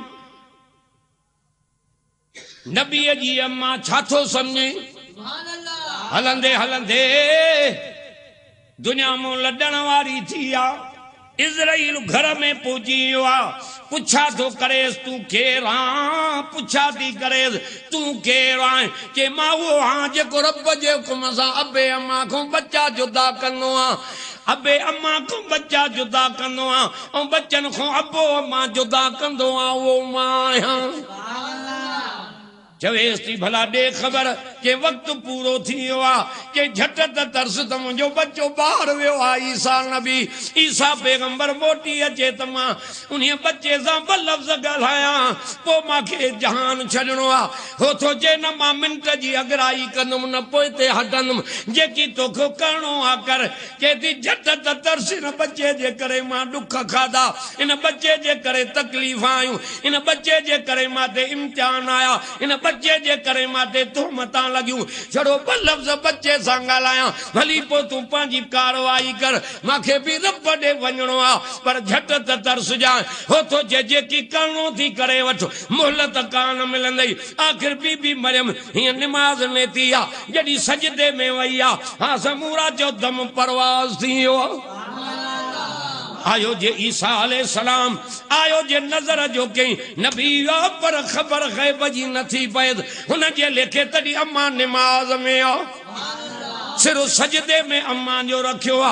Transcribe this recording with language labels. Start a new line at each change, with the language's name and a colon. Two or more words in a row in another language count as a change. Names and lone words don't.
Sindhi: छा थो सम्झे हलंदे हलंदे दुनिया में लॾण वारी थी इज़राइल घर में पहुची वियो पुछा तो करेस तू केर पुछा थी करेस तू केर के मां वो हाँ जेको रब जे हुकुम सां अबे अम्मा को बच्चा जुदा कंदो अबे अम्मा को बच्चा जुदा कंदो और बच्चन को अबो अम्मा जुदा कंदो वो मां चवेस थी भला दे खबर के वक्त पूरो थी हुआ के झट तरस त मुंहिंजो बच्चो बाहर वियो आहे ईसा नबी ईसा पैगंबर मोटी अचे त मां उन बच्चे सां ब लफ़्ज़ ॻाल्हायां पोइ मूंखे जहान छॾणो आहे हो थो चए न मां मिंट जी अगराई कंदुमि न पोइ ते हटंदुमि जेकी तोखे करिणो आहे कर चए थी झट तरस इन बच्चे जे करे मां ॾुख खाधा इन बच्चे जे करे तकलीफ़ आयूं इन बच्चे जे करे मां ते इम्तिहान आया इन बच्चे जे करे माते तुहमतां लॻियूं छड़ो ब लफ़्ज़ बच्चे सां ॻाल्हायां भली पोइ तूं पंहिंजी कारवाई कर मूंखे बि रब ॾे वञिणो आहे पर झट त तरस जाए हो थो चए जेकी करिणो थी करे वठ मोहलत कान मिलंदई आख़िर बीबी मरियम हीअं निमाज़ में थी आहे जॾहिं सजदे में वई आहे हा समूरा जो दम परवाज़ थी वियो आयो जे ईसा अलैहिस्सलाम आयो जे नज़र जो कई नबी पर खबर ग़ैब जी नथी पए हुन जे लेखे तॾहिं अम्मा निमाज़ में आ सिर्फ सजदे में अम्मा जो रखियो आ